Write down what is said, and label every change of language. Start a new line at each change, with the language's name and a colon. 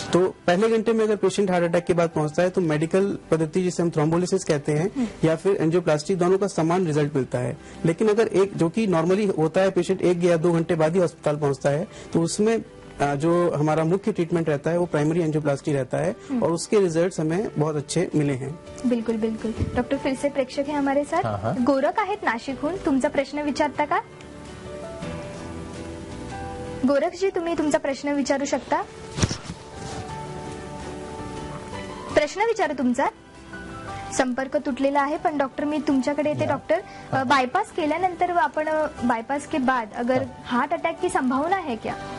Hindi: तो पहले घंटे में अगर पेशेंट हार्ट अटैक के बाद पहुंचता है तो मेडिकल पद्धति जिसे हम थ्रोम्बोलिसिस कहते हैं या फिर एंजियोप्लास्टी, दोनों का समान रिजल्ट मिलता है. लेकिन अगर एक जो कि नॉर्मली होता है, पेशेंट 1 या 2 घंटे बाद ही अस्पताल पहुंचता है, तो उसमें जो हमारा मुख्य ट्रीटमेंट रहता है वो प्राइमरी एंजियोप्लास्टी रहता है, और उसके रिजल्ट्स हमें बहुत अच्छे मिले हैं. बिल्कुल बिल्कुल. डॉक्टर, फिर से प्रेक्षक है हमारे साथ.
Marathi: गोरख आहेत नाशिकहून. तुमचा प्रश्न विचारता का? गोरखजी, तुम्ही तुमचा प्रश्न विचारू शकता. प्रश्न विचारू तुमचा. संपर्क तुटलेला आहे. पण डॉक्टर मी तुमच्याकडे येते.
Hindi: डॉक्टर,
Marathi: बायपास केल्यानंतर आपण
Hindi: बायपास के बाद अगर हार्ट अटैक की संभावना है क्या?